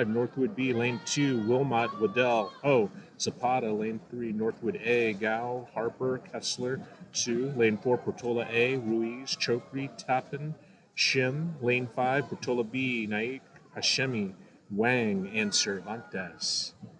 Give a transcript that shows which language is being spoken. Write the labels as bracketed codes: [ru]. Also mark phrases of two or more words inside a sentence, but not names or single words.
[en] Northwood B, lane 2, Wilmot, Waddell, Zapata, lane 3, Northwood A, Gao, Harper, Kessler, Sue, lane 4, Portola A, Ruiz, Chokri, Tappan, Shim, lane 5, Portola B, Naik, Hashemi, Wang, and Cervantes.